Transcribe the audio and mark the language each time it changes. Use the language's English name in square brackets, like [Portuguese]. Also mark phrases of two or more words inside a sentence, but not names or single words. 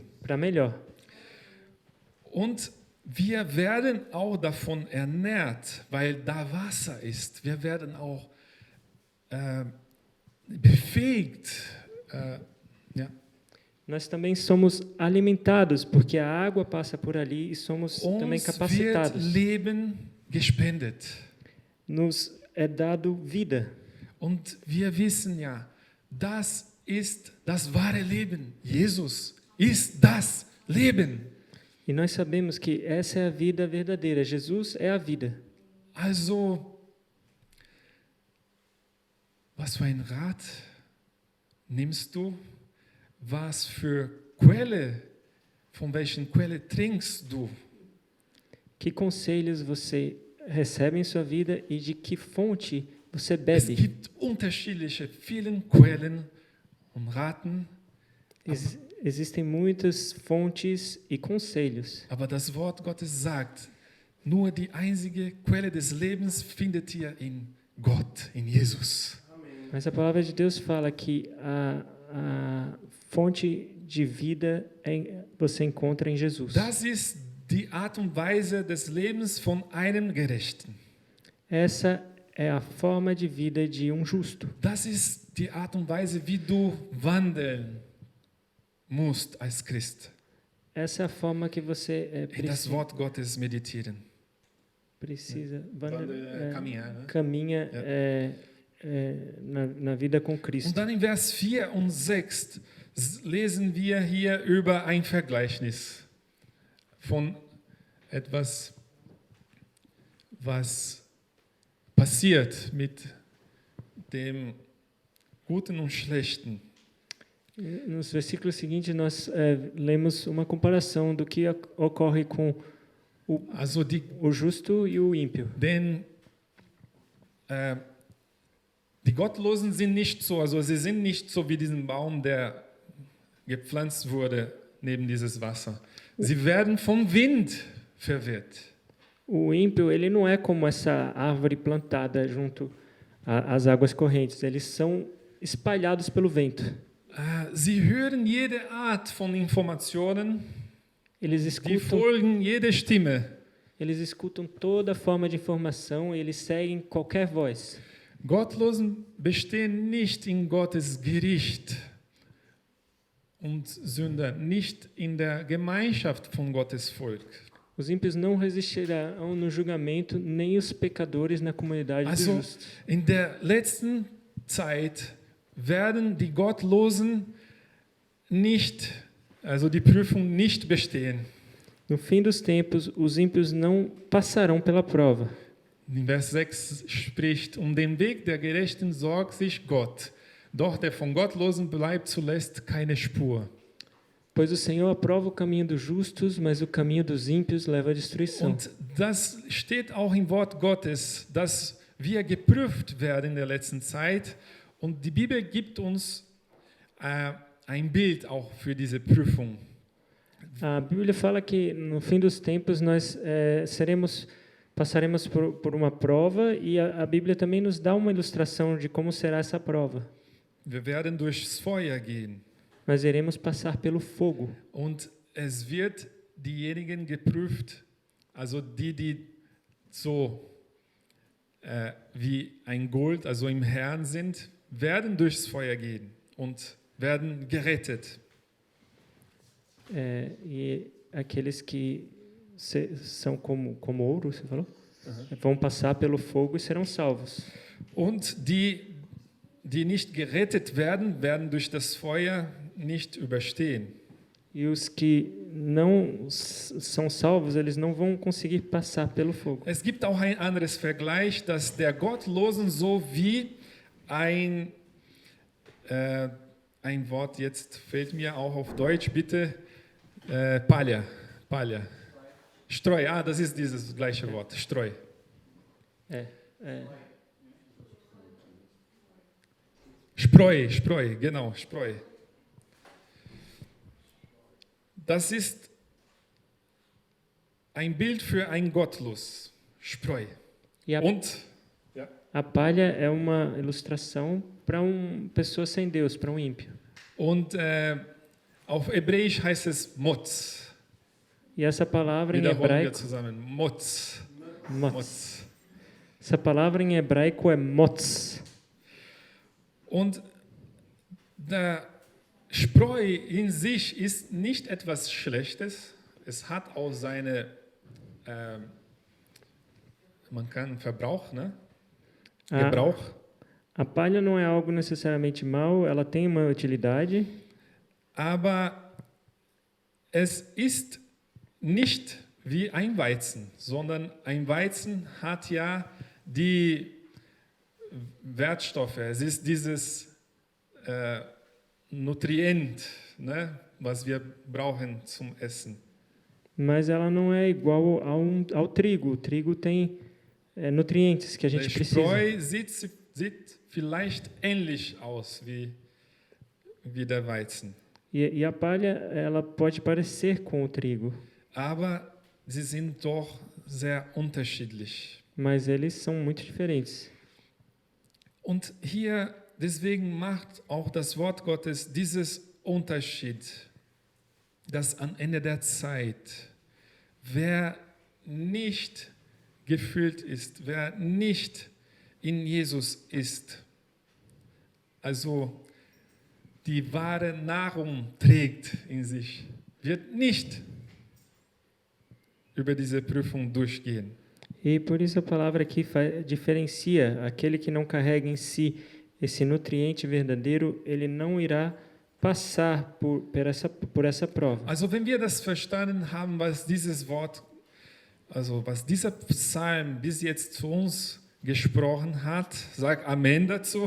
[Portuguese] para melhor. [German] Und wir werden auch davon ernährt, weil da Wasser ist. Wir werden auch befähigt. Ja. [Portuguese] Nós também somos alimentados, porque a água passa por ali e somos também [German] Uns wird [Portuguese] capacitados. [German] Leben gespendet. [Portuguese] Nos é dado vida. [German] Und wir wissen ja, das ist das wahre Leben. Jesus ist das Leben. [Portuguese] E nós sabemos que essa é a vida verdadeira. Jesus é a vida. [German] Also, was für ein Rat nimmst du? Was für Quelle, von welchen Quelle trinkst du? [Portuguese] Que conselhos você recebe em sua vida e de que fonte você [German] Es [Portuguese] bebe? [German] gibt unterschiedliche, vielen Quellen und Raten, [Portuguese] Existem muitas fontes e conselhos. [German] aber das Wort Gottes sagt, nur die einzige Quelle des Lebens findet ihr in Gott, in Jesus. [Portuguese] Mas a palavra de Deus fala que a fonte de vida você encontra em Jesus. [German] Das ist die Art und Weise des Lebens von einem Gerechten. [Portuguese] Essa é a forma de vida de um justo. [German] Das ist die Art und Weise, wie du wandeln musst als Christ. [Portuguese] Essa é a forma que você [German] In das Wort Gottes meditieren. [Portuguese] precisa Caminhar. Ne? caminha na vida com [German] Und [Portuguese] Cristo. [German] dann in Vers 4 und 6 lesen wir hier über ein Vergleichnis von etwas, was passiert mit dem Guten und Schlechten. [Portuguese] Nos versículos seguintes, nós lemos uma comparação do que ocorre com [German] Also [Portuguese] o justo e o ímpio. [German] denn die Gottlosen sind nicht so, also sie sind nicht so wie diesen Baum, der gepflanzt wurde neben dieses Wasser. Sie werden vom Wind verwirrt. [Portuguese] O ímpio, ele não é como essa árvore plantada junto às águas correntes. Eles são espalhados pelo vento. [German] Sie hören jede Art von Informationen, [Portuguese] Eles [German] die [Portuguese] escutam, [German] folgen jeder Stimme. [Portuguese] eles escutam toda forma de informação e eles seguem qualquer voz. [German] Gottlosen bestehen nicht in Gottes Gericht und Sünder, nicht in der Gemeinschaft von Gottes Volk. [Portuguese] Os ímpios não resistirão no julgamento, nem os pecadores na comunidade dos [German] Also [Portuguese] justos. [German] in der letzten Zeit werden die Gottlosen nicht, also die Prüfung nicht bestehen. [Portuguese] No fim dos tempos, os ímpios não passarão pela prova. [German] In Vers 6 spricht, den Weg der Gerechten sorgt sich Gott, doch der von Gottlosen bleibt zuletzt keine Spur. [Portuguese] Pois o Senhor aprova o caminho dos justos, mas o caminho dos ímpios leva à destruição. [German] Und das steht auch im Wort Gottes, dass wir geprüft werden in der letzten Zeit. Und die Bibel gibt uns ein Bild auch für diese Prüfung. [Portuguese] A Bíblia fala que no fim dos tempos nós passaremos por uma prova e a Bíblia também nos dá uma ilustração de como será essa prova. [German] Wir werden durchs Feuer gehen. [Portuguese] Nós iremos passar pelo fogo. [German] Und es wird diejenigen geprüft, also die so wie ein Gold, also im Herrn sind, werden durchs Feuer gehen und werden gerettet. [Portuguese] E aqueles que são como ouro, você falou? Vão passar pelo fogo e serão salvos. [German] Und die nicht gerettet werden, werden durch das Feuer nicht überstehen. [Portuguese] E os que não são salvos, eles não vão conseguir passar pelo fogo. [German] Es gibt auch ein anderes Vergleich, dass der Gottlosen so wie ein Wort, jetzt fällt mir auch auf Deutsch, bitte, Palja. Palja. Streu, das ist dieses gleiche Wort, Streu. Spreu, genau, Spreu. Das ist ein Bild für ein Gottlos, Spreu. [Portuguese] E [German] Und [Portuguese] a palha é uma ilustração para pessoa sem Deus, para ímpio. [German] Und auf Hebräisch heißt es Motz. [Portuguese] E essa palavra em [German] Wiederholen wir [Portuguese] hebraico, [German] zusammen. Motz. [Portuguese] motz. Motz. Essa palavra em hebraico é motz. [German] Und der Spreu in sich ist nicht etwas Schlechtes. Es hat auch seine, man kann Verbrauch, ne? Gebrauch. [Portuguese] A palha não é algo necessariamente mau, ela tem uma utilidade, [German] Aber es ist nicht wie ein Weizen, sondern ein Weizen hat ja die Wertstoffe. Es ist dieses Nutrient, ne, was wir brauchen zum Essen. [Portuguese] mas ela não é igual ao trigo. O trigo tem nutrientes que a [German] Der [Portuguese] gente precisa. [German] Spreu sieht vielleicht ähnlich aus wie der Weizen. [Portuguese] E a palha, ela pode parecer com o trigo, [German] Aber sie sind doch sehr unterschiedlich. [Portuguese] mas eles são muito diferentes. [German] Und hier, deswegen macht auch das Wort Gottes dieses Unterschied, dass am Ende der Zeit, wer nicht gefüllt ist, wer nicht in Jesus ist, also die wahre Nahrung trägt in sich, wird nicht über diese Prüfung durchgehen. [Portuguese] E por isso a palavra aqui diferencia aquele que não carrega em si esse nutriente verdadeiro, ele não irá passar por essa prova. [German] Also wenn wir das verstanden haben, was dieses Wort, also was dieser Psalm bis jetzt zu uns gesprochen hat, sag Amen dazu.